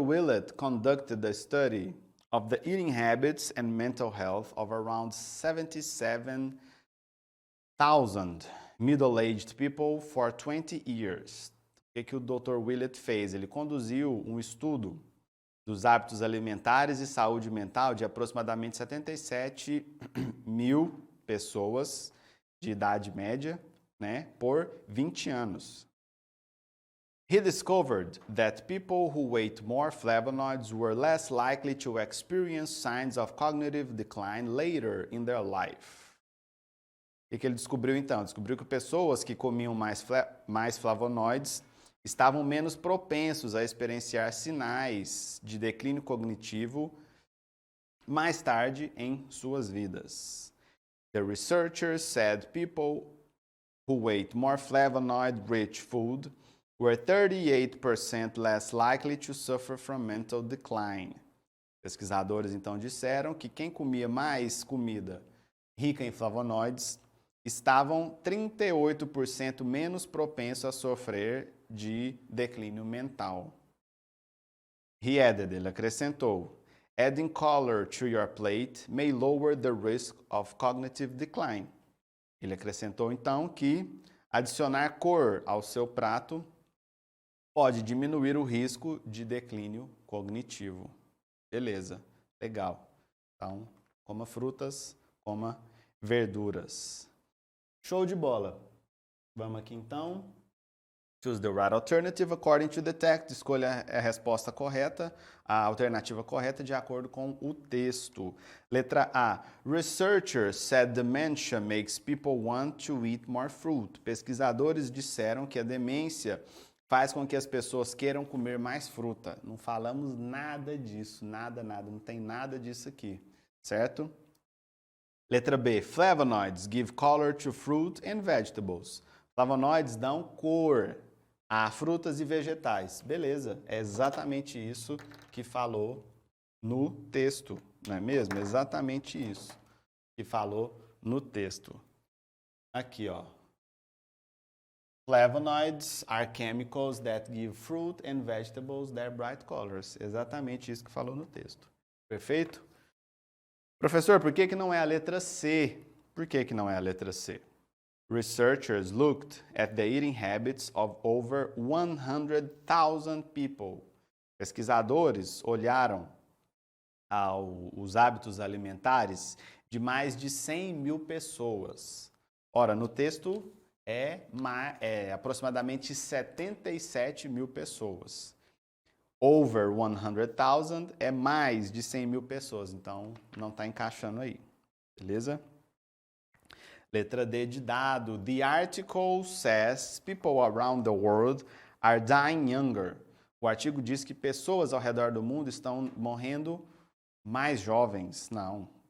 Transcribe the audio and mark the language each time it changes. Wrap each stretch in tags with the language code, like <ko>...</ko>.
<en>Willett conducted a study of the eating habits and mental health of around 77,000 middle-aged people for 20 years.</en> <pt>O que o Dr. Willett fez? Ele conduziu um estudo dos hábitos alimentares e saúde mental de aproximadamente 77 mil pessoas de idade média, né, por 20 anos.</pt> <en>He discovered that people who ate more flavonoids were less likely to experience signs of cognitive decline later in their life.</en> <pt>O que ele descobriu então? Descobriu que pessoas que comiam mais flavonoides estavam menos propensos a experienciar sinais de declínio cognitivo mais tarde em suas vidas.</pt> <en>The researchers said people who ate more flavonoid-rich food were 38% less likely to suffer from mental decline.</en> <pt>Pesquisadores então disseram que quem comia mais comida rica em flavonoides estavam 38% menos propensos a sofrer de declínio mental.</pt> <en>He added,</en> <pt>ele acrescentou,</pt> <en>adding color to your plate may lower the risk of cognitive decline.</en> <pt>Ele acrescentou então que adicionar cor ao seu prato pode diminuir o risco de declínio cognitivo. Beleza, legal. Então, coma frutas, coma verduras. Show de bola. Vamos aqui então.</pt> <en>Choose the right alternative according to the text.</en> <pt>Escolha a resposta correta, a alternativa correta de acordo com o texto. Letra A.</pt> <en>Researchers said dementia makes people want to eat more fruit.</en> <pt>Pesquisadores disseram que a demência faz com que as pessoas queiram comer mais fruta. Não falamos nada disso, nada, não tem nada disso aqui, certo? Letra B.</pt> <en>Flavonoids give color to fruit and vegetables.</en> <pt>Flavonoides dão cor a frutas e vegetais. Beleza, é exatamente isso que falou no texto, não é mesmo? Exatamente isso que falou no texto. Aqui, ó.</pt> <en>Flavonoids are chemicals that give fruit and vegetables their bright colors.</en> <pt>Exatamente isso que falou no texto. Perfeito? Professor, por que não é a letra C? Por que não é a letra C?</pt> <en>Researchers looked at the eating habits of over 100,000 people.</en> <pt>Pesquisadores olharam os hábitos alimentares de mais de 100 mil pessoas. Ora, no texto é aproximadamente 77 mil pessoas.</pt> <en>Over 100,000</en> <pt>é mais de 100 mil pessoas, então não está encaixando aí, beleza? Letra D de dado.</pt> <en>The article says people around the world are dying younger.</en> <pt>O artigo diz que pessoas ao redor do mundo estão morrendo mais jovens. Não.</pt>